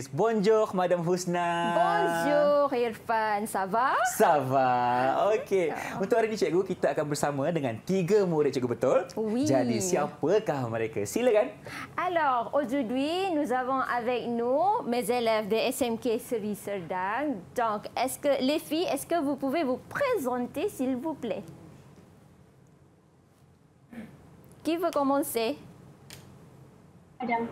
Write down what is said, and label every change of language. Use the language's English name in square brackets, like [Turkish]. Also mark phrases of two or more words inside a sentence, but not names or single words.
[French] Bonjour, Madam Husna. Bonjour, Irfan. Ça va? Ça va. Okey. [Malay] Untuk hari ini, Cikgu, kita akan bersama dengan 3 murid Cikgu, betul? [French] Oui. [Malay] Jadi, siapakah mereka? Silakan. [French] Alors, aujourd'hui, nous avons avec nous mes élèves de SMK Seri Serdang. Donc, les filles, est-ce que vous pouvez vous présenter, s'il vous plaît? Qui veut commencer? Madame.